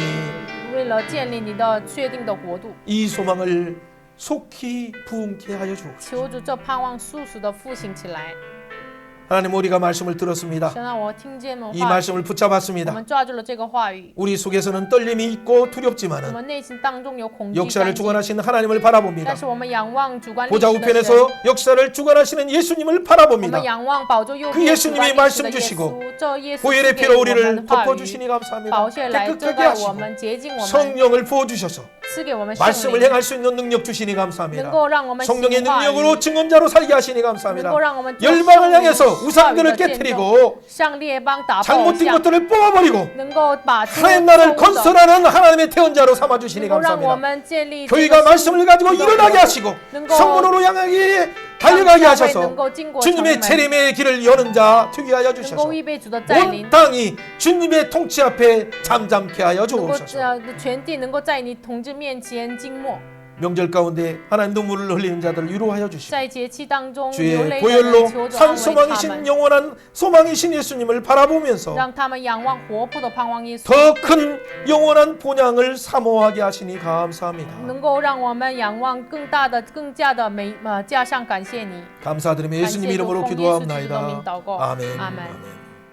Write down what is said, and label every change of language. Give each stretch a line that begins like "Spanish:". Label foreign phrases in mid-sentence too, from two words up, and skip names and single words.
Chinese: 为了建立你的确定的国度，
Korean: 이 소망을 속히 부응케 하여 주옵소서.
Chinese: 求主这盼望速速的复兴起来。
Korean: 하나님 우리가 말씀을 들었습니다.
Chinese: 神让我听见了
Korean: 이
Chinese: 话语，
Korean: 말씀을
Chinese: 我
Korean: 붙잡았습니다.
Chinese: 们抓住了这个话语，
Korean: 우리 속에서는 떨림이 있고
Chinese: 我
Korean: 두렵지만은
Chinese: 们内心当中有恐惧
Korean: 역사를
Chinese: 担心，
Korean: 주관하신 하나님을 바라봅니다.
Chinese: 但是我们仰望主观历
Korean: 보좌
Chinese: 史的神，
Korean: 우편에서 역사를 주관하시는 예수님을
Chinese: 我们
Korean: 바라봅니다.
Chinese: 仰望宝座右
Korean: 그
Chinese: 边
Korean: 예수님이
Chinese: 主观历史的
Korean: 말씀
Chinese: 耶
Korean: 주시고
Chinese: 稣，这耶稣
Korean: 보혈의
Chinese: 赐给
Korean: 피로
Chinese: 我们
Korean: 우리를
Chinese: 的话语，
Korean: 덮어주시니 감사합니다.
Chinese: 宝血来遮
Korean: 깨끗하게
Chinese: 盖我
Korean: 하시고
Chinese: 们，洁净我们，
Korean: 성령을 부어주셔서
Chinese: 赐给我们圣
Korean: 말씀을
Chinese: 灵，
Korean: 행할 수 있는 능력 주시니
Chinese: 能
Korean: 감사합니다.
Chinese: 够让我们
Korean: 성령의
Chinese: 行话语
Korean: 능력으로 증언자로 살게 하시니
Chinese: 能
Korean: 감사합니다.
Chinese: 够让我们做
Korean: 열방을
Chinese: 圣灵
Korean: 향해서
Chinese: 话语
Korean: 우상들을
Chinese: 的见证，
Korean: 깨뜨리고
Chinese: 向列邦打破偶
Korean: 잘못된
Chinese: 像，
Korean: 것들을 뽑아버리고
Chinese: 能够把这
Korean: 하나님
Chinese: 错
Korean: 나라를
Chinese: 误的
Korean: 건설하는 하나님의 태원자로 삼아주시니
Chinese: 能够让我
Korean: 감사합니다.
Chinese: 们建立这个
Korean: 교회가 말씀을 가지고 일어나게 하시고 성문으로 향하게 달려가게
Chinese: 能
Korean: 하셔서
Chinese: 够经过城
Korean: 주님의
Chinese: 门，
Korean: 재림의 길을 여는 자 되게 하여
Chinese: 能
Korean: 주셔서
Chinese: 够预备主的再临
Korean: 온 ， 땅이 주님의 통치 앞에 잠잠케 하여
Chinese: 能够
Korean: 주옵소서.
Chinese: 全地能够在你统治面前静默，
Korean: 명절 가운데 하나님 눈물을 흘리는 자들을 위로하여 주시고
Chinese: 在节期当中流
Korean: 주의
Chinese: 泪的人
Korean: 보혈로
Chinese: 求主
Korean: 산
Chinese: 安慰他
Korean: 소망이신
Chinese: 们，
Korean: 영원한 소망이신 예수님을 바라보면서
Chinese: 让他们仰望活泼的盼望耶稣，
Korean: 더 큰 영원한 본향을 사모하게 하시니 감사합니다.
Chinese: 能够让我们仰望更大的、更加的加上感谢你，
Korean: 감사드리며
Chinese: 感谢
Korean: 예수님
Chinese: 主
Korean: 이름으로
Chinese: 奉耶稣基督的名
Korean: 기도하옵나이다.
Chinese: 祷告，
Korean: 아멘.
Chinese: 阿门。
Korean: 아멘.